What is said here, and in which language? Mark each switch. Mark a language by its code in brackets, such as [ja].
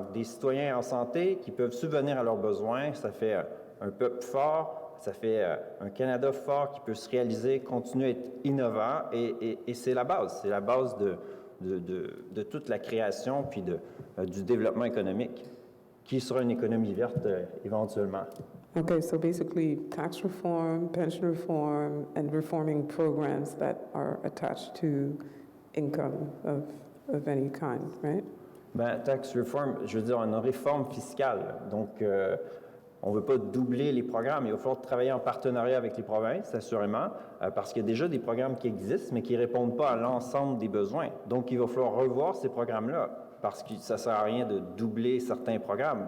[fr] Donc, des citoyens en santé qui peuvent subvenir à leurs besoins, ça fait un peuple fort, ça fait un Canada fort qui peut se réaliser, continuer à être innovant, et c'est la base. C'est la base de toute la création puis du développement économique, qui sera une économie verte éventuellement. [en] Okay, so basically tax reform, pension reform, and reforming programs that are attached to income of any kind, right? [fr] Ben, [en] tax reform, [fr] je veux dire, une réforme fiscale. Donc, on ne veut pas doubler les programmes. Il va falloir travailler en partenariat avec les provinces, assurément, parce qu'il y a déjà des programmes qui existent, mais qui ne répondent pas à l'ensemble des besoins. Donc, il va falloir revoir ces programmes-là, parce que ça ne sert à rien de doubler certains programmes.